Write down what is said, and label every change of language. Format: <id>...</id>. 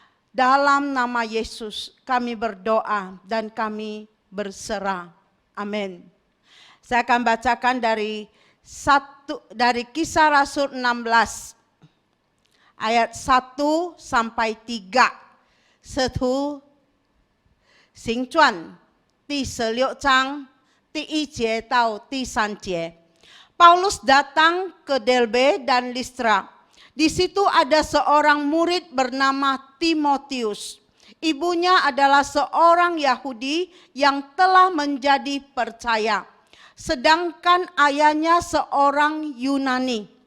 <id>Dalam nama Yesus kami berdoa dan kami berserah. Amin. Saya akan bacakan dari Kisah Rasul 16 ayat 1 sampai 3.</id> <zh>使徒行传第16章第1节到第3节。</zh> <id>Paulus datang ke Derbe dan Listra. Di situ ada seorang murid bernama Timotius. Ibunya adalah seorang Yahudi yang telah menjadi percaya, sedangkan ayahnya seorang Yunani.</id>